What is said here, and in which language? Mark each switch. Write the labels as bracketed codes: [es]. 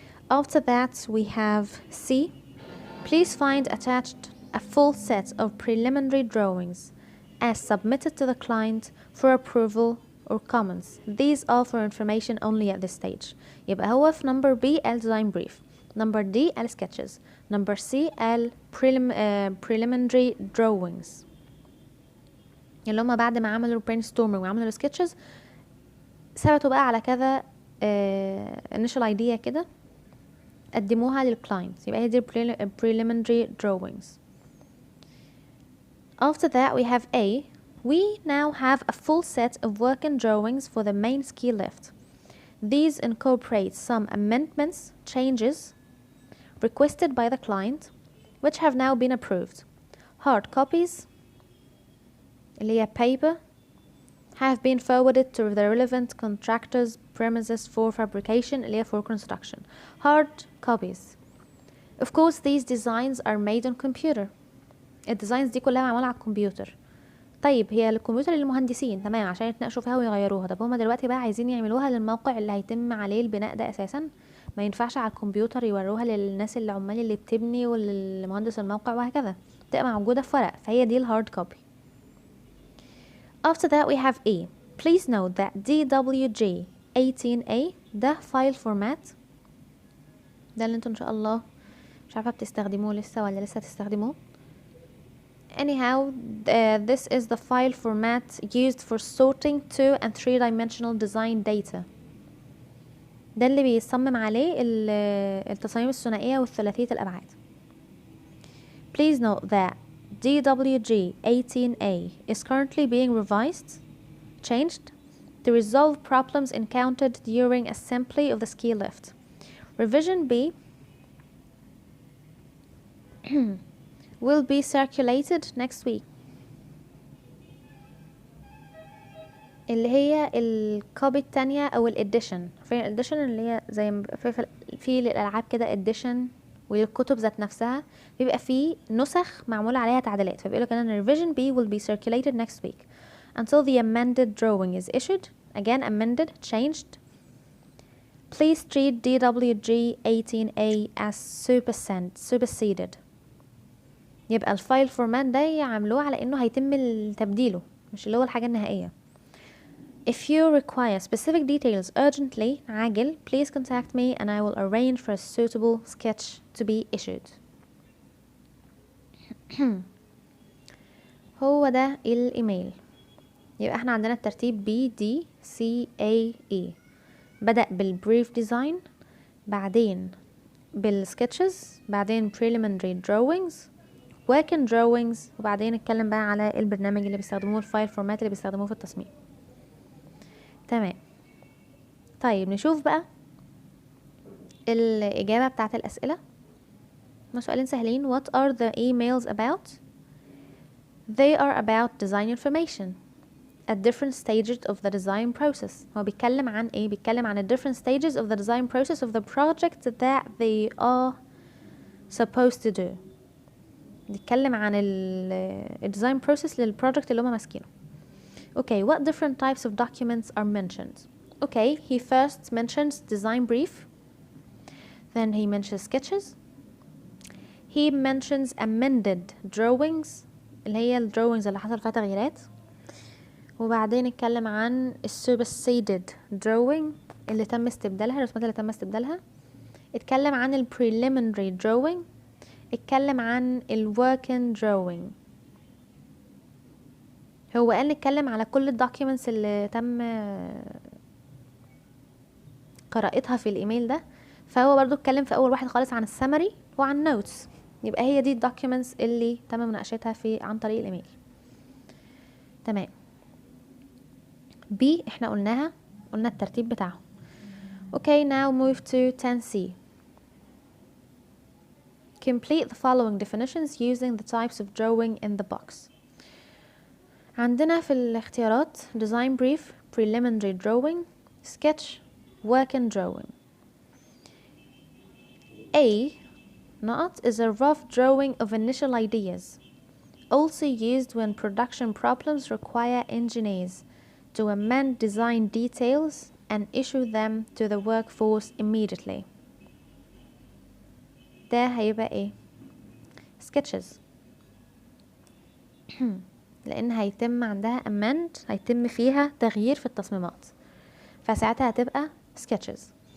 [en] After that we have C. Please find attached a full set of preliminary drawings as submitted to the client for approval or comments. These are for information only at this stage. [ar] يبقى هو في [en] number B ال design brief، number D ال sketches، number C ال preliminary drawings [ar] اللي هما بعد ما عملوا [en] brainstorming [ar] وعملوا [en] sketches [ar] ثبتوا بقى على كذا initial idea كده قدموها للكلاينت، يبقى هي دي preliminary drawings. [en] After that we have A. We now have a full set of working drawings for the main ski lift. These incorporate some amendments, changes requested by the client, which have now been approved. Hard copies, [ar] اللي هي [en] paper, have been forwarded to the relevant contractor's premises for fabrication, اللي هي for construction. Hard copies. Of course these designs are made on computer. [ar] الديزاينز دي كلها معمولة على الكمبيوتر. طيب هي الكمبيوتر للمهندسين تمام عشان يتناقشوا فيها ويغيروها. طب هما دلوقتي بقى عايزين يعملوها للموقع اللي هيتم عليه البناء ده اساسا، ما ينفعش على الكمبيوتر يوروها للناس اللي عمال اللي بتبني وللمهندس الموقع وهكذا، تبقى موجودة في ورق، فهي دي الهارد كوبي. [en] After that we have E. Please note that DWG 18A [ar] ده file format، ده اللي انتوا ان شاء الله مش عارفة بتستخدموه لسه ولا لسه تستخدموه. [en] Anyhow, this is the file format used for sorting 2 and 3-dimensional design data. [ar] ده اللي بيصمم عليه التصاميم الثنائية والثلاثية الأبعاد. [en] Please note that DWG 18A is currently being changed to resolve problems encountered during assembly of the ski lift. Revision B will be circulated next week. [ar] اللي هي الكوبي التانية او الاديشن. في الاديشن اللي هي زي في للالعاب كده اديشن، وللكتب ذات نفسها بيبقى في نسخ معمولة عليها تعديلات، فبيقولوا كده [en] revision B will be circulated next week until the amended drawing is issued. Again amended, changed. Please treat DWG 18A as superseded. [ar] يبقى الفايل فورمات ده يعملوه على انه هيتم تبديله، مش اللي هو الحاجة النهائية. [en] If you require specific details urgently, [ar] عاجل, [en] please contact me and I will arrange for a suitable sketch to be issued. [ar] هو ده الايميل. يبقى احنا عندنا الترتيب B D C A E. بدأ بالbrief design، بعدين بالsketches، بعدين preliminary drawings، working drawings، وبعدين نتكلم بقى على البرنامج اللي بيستخدموه، الفايل فورمات اللي بيستخدموه في التصميم. تمام. طيب نشوف بقى الإجابة بتاعت الأسئلة. سؤالين سهلين. [en] What are the emails about? They are about design information at different stages of the design process. [ar] هو بيتكلم عن ايه؟ بيتكلم عن [en] different stages of the design process of the project that they are supposed to do. [ar] بيتكلم عن الديزاين بروسيس للبروجكت اللي هما ماسكينه. [en] Okay, what different types of documents are mentioned? Okay, he first mentions design brief, then he mentions sketches, he mentions amended drawings [ar] اللي هي الدروينجز اللي حصل فيها تغييرات، وبعدين اتكلم عن [en] superseded drawing [ar] اللي تم استبدالها، الرسومات اللي تم استبدالها، اتكلم عن ال [en] preliminary drawing، [ar] اتكلم عن ال [en] working drawing. [ar] هو قال نتكلم على كل الدوكيومنتس اللي تم قراءتها في الايميل ده، فهو برضو اتكلم في اول واحد خالص عن السمري وعن نوتس. يبقى هي دي الدوكيومنتس اللي تم مناقشتها عن طريق الايميل. تمام. B احنا قلنا الترتيب بتاعه. [en] Okay, now move to 10C. Complete the following definitions using the types of drawing in the box. [ar] عندنا في الاختيارات [en] design brief, preliminary drawing, sketch, working drawing. A not is a rough drawing of initial ideas, also used when production problems require engineers to amend design details and issue them to the workforce immediately. [ar] ده هيبقى ايه؟ sketches. لان هيتم عندها amend، هيتم فيها تغيير في التصميمات، فساعتها هتبقى sketches.